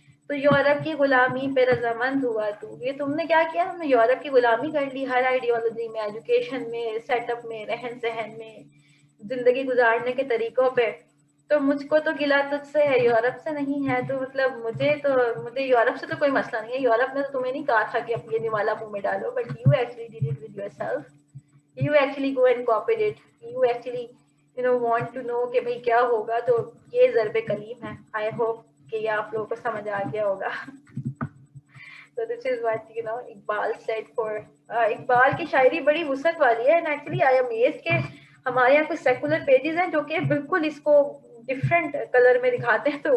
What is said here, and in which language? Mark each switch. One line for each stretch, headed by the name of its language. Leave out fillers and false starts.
Urdu: تو یورپ کی غلامی پہ رضامند ہوا تو. یہ تم نے کیا کیا؟ ہم نے یورپ کی غلامی کر لی ہر آئیڈیالوجی میں، ایجوکیشن میں، سیٹ اپ میں، رہن سہن میں، زندگی گزارنے کے طریقوں پہ. تو مجھ کو تو گلا تجھ سے ہے یورپ سے نہیں ہے. تو مطلب مجھے یورپ سے تو کوئی مسئلہ نہیں ہے. یورپ نے تو تمہیں نہیں کہا تھا کہ اب یہ نوالا منہ میں ڈالو،
English: But you actually did it with yourself. You actually go and copied it. You actually want to know
Urdu: کہ بھئی کیا ہوگا. تو یہ ضرب کلیم ہے.
English: I hope
Urdu: کہ یہ آپ لوگوں کو سمجھ آ گیا ہوگا.
English: So this is what
Urdu: Iqbal
English: said for
Urdu: Iqbal کی شاعری بڑی وسعت والی ہے.
English: And actually I am amazed
Urdu: کہ ہمارے یہاں کچھ سیکولر پیجز ہیں جو کہ بالکل اس کو ڈفرینٹ کلر میں دکھاتے ہیں.